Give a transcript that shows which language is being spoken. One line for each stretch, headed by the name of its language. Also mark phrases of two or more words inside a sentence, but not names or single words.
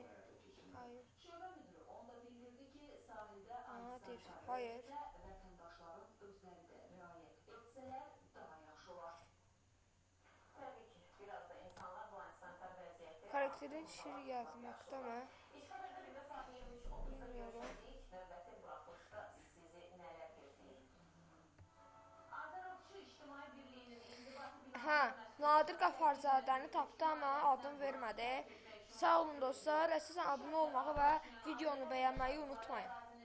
Turkish: Hayır. Nadir. Hayır. Karakterin şiir yazmakta mı? Bilmiyorum.
Azerbaijani: Nadir Qafarzadəni tapdı, amma adını vermədi. Sağ olun dostlar, əsasən abunə olmağı və videonu bəyənməyi unutmayın.